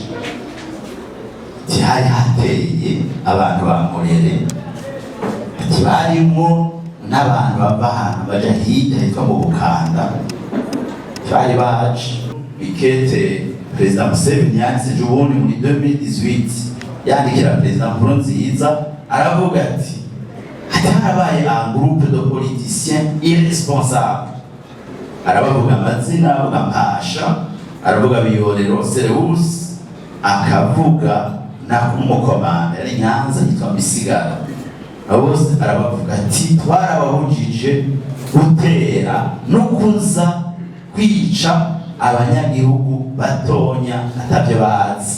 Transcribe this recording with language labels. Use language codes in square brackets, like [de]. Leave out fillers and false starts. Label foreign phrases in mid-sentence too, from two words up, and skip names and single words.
[rn] Hari hateye abantu bamurere, ati barimo n'abantu bava ahantu baja hirya hitwa mu Bukanda, bari baje. Ikete Perezida Museveni yanditse ubundi muri 2018 yandikira Perezida Nkurunziza aravuga ati harabaye [fr] un groupe de politiciens irresponsables. [rn] Arabavuga amazina, aravuga Mpasha, aravuga Biyorero Sereus, akavuga na umukomanda yari Nyanza yitwa Misigaro. Bose arabavuga ati twarabahujije gutera no kuza kwica abanyagihugu batonya atavyo bazi.